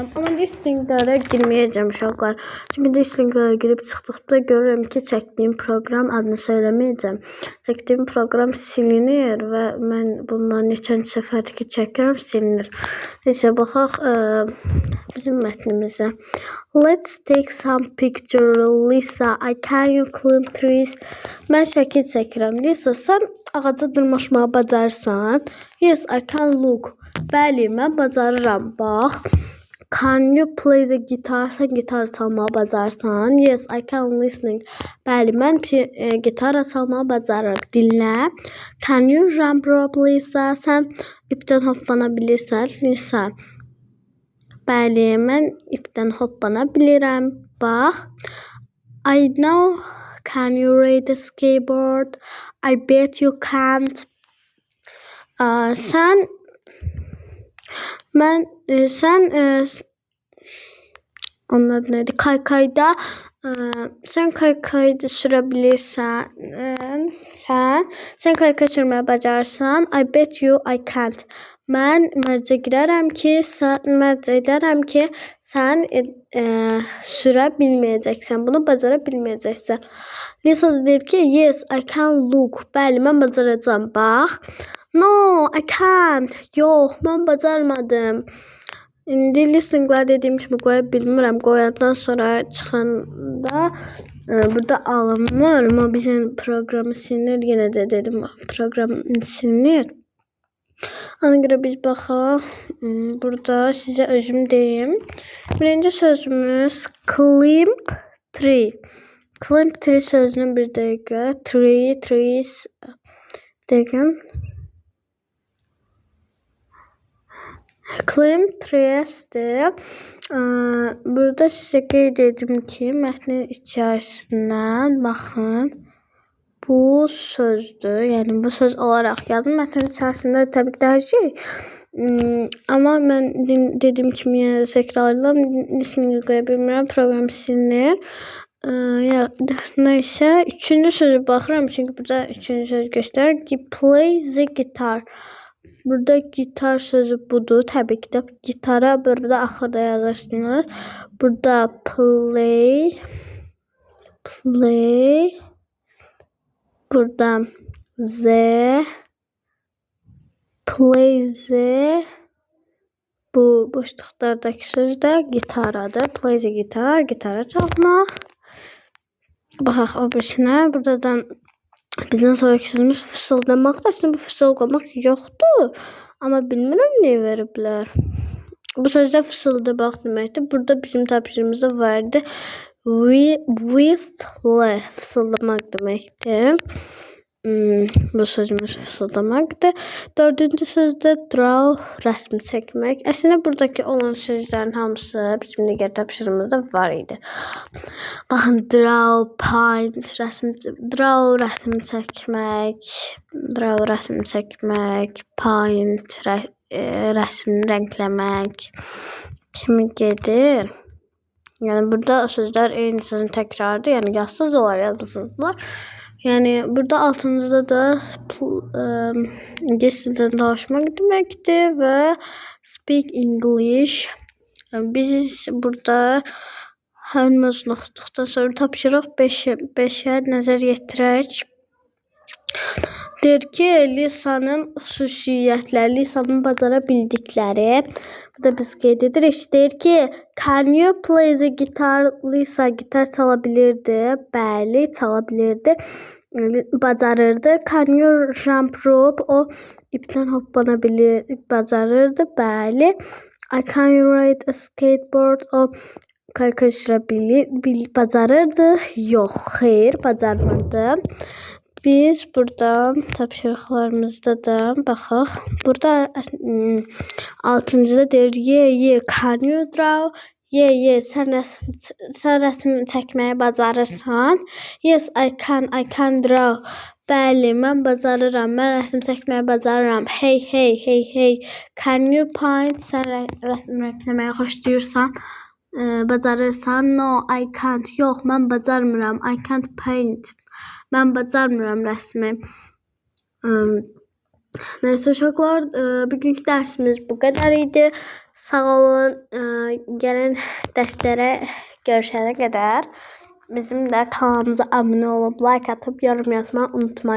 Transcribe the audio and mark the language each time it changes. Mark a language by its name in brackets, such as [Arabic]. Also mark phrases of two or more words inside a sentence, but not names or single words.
[Azerbaijani] Ama listinglere girmeyeceğim uşaqlar. Çünkü listinglere girip çıxdıqda görürüm ki, çəkdiyim program adını söylemeyeceğim. Çəkdiyim program silinir ve mən bundan neçənci səfərdir ki, çəkirəm, silinir. Neyse, baxaq bizim mətnimizə. [English] Let's take some picture, Lisa. Can you climb trees? [Azerbaijani] Mən şəkil çəkirəm. Lisa, sən ağaca dırmaşmağı bacarsan? [English] Yes, I can look. [Azerbaijani] Bəli, mən bacarıram. Bax. [English] Can you play the guitar? [Azerbaijani] Sən gitar çalmağı bacarsan? [English] Yes, I can listening. [Azerbaijani] Bəli, mən gitar çalmağı bacarıram. Dinlə. [English] Can you jump rope, Lisa? [Azerbaijani] Sən ipdən hoppana bilirsən? Lisa. Bəli, mən ipdən hoppana bilirəm. Bax. [English] I know. Can you ride a skateboard? I bet you can't. [Azerbaijani] Sən onun adı neydi? Kaykayda sən kaykayda sürə bilirsən. Sən kaykay sürməyi bacarsan. [English] I bet you I can't. [Azerbaijani] Mən mərcə edərəm ki, sən sürə bilməyəcəksən. Bunu bacara bilməyəcəksən. Lisa deyir ki, [English] yes, I can look. [Azerbaijani] Bəli, mən bacaracağam. Bax. [English] No, I can't. [Azerbaijani] Yox, mən bacarmadım. İndi listinglər dediyim kimi qoya bilmirəm. Qoyandan sonra çıxanda burada alınmır. Amma bizim proqramı silinir. Yenə də dedim, proqram silinir. Ona görə biz baxaq. Burada sizə özüm deyim. Birinci sözümüz [English] climb tree. Climb tree [Azerbaijani] sözünün bir dəqiqə. Trees dəqiqəm. [English] Climb trees'dir. [Azerbaijani] Burada sizə qeyd edim ki, mətnin içərisindən baxın. Bu sözdür. Yəni bu söz olaraq yazın. Mətnin içərisində təbii ki, hər şey. Amma mən dediyim kimi təkrarlayıram. Listening qoya bilmirəm. Proqram silinir. Neyse. Üçüncü sözü baxıram. Çünki burada üçüncü söz göstərir ki, [English] play the guitar. [Azerbaijani] Burada gitar sözü budur. Təbii ki də gitara burada axırda yazırsınız. Burada play. Burada [English] play the. [Azerbaijani] Bu boşluqlardakı söz də gitaradır. [English] Play the guitar. [Azerbaijani] Gitara çalmaq. Baxaq o birisinə. Burada da bizden sonraki sözümüz fısıldamakdır. Aslında bu fısıldamak yoktu. Ama bilmirəm niyə veriblər. Bu sözdə fısıldamaq deməkdir. Burada bizim tapşırımızda vardı. Whistle. Fısıldamaq deməkdir. Bu sözümüz fısıldamakdır. Dördüncü sözdə draw. Rəsm çəkmək. Aslında buradakı olan sözlərin hamısı bizim digər tapşırımızda var idi. Baxın, [English] draw, paint, draw [Azerbaijani] rəsm çəkmək, paint, rəsm rəngləmək kimi gedir. Yəni burada sözlər eyni sözün təkrarıdır. Yəni yazsız olar, yazmasızlar. Yani burada altımızda da İngiliz dilden danışmaq deməkdir və [English] speak English. [Azerbaijani] Biz burada hər məzun oxuduqdan sonra tapşırıq 5'ə nəzər yetirək. Deyir ki, Lisa'nın xüsusiyyətləri, Lisa'nın bacara bildikləri. Burada biz qeyd edirik. Deyir ki, [English] can you play the guitar? [Azerbaijani] Lisa gitar çala bilirdi. Bəli, çala bilirdi. Bacarırdı. [English] Can you jump rope? [Azerbaijani] O ipdən hoppana bacarırdı. Bəli. [English] Can you ride a skateboard? [Azerbaijani] O kaykay sürə bacarırdı. Yox, xeyr, bacarmadı. Biz burada tapşırıqlarımızda da baxaq. Burada 6-cıda deyir, [English] can you draw? [Azerbaijani] Sən rəsm çəkməyi bacarırsan. [English] Yes, I can draw. [Azerbaijani] Bəli, mən bacarıram. Mən rəsm çəkməyi bacarıram. [English] Hey, hey, hey, hey. Can you paint? [Azerbaijani] Sən rəsm rəsmləməyi xoşlayırsan, bacarırsan. [English] No, I can't. [Azerbaijani] Yox, mən bacarmıram. [English] I can't paint. [Azerbaijani] Mən bacarmıram rəsmi. Neyse uşaqlar, bugünkü dərsimiz bu qədər idi. Sağ olun. Gəlin dərslərə görüşənə qədər bizim də kanalımıza abunə olub, like atıb, yorum yazmayı unutmayın.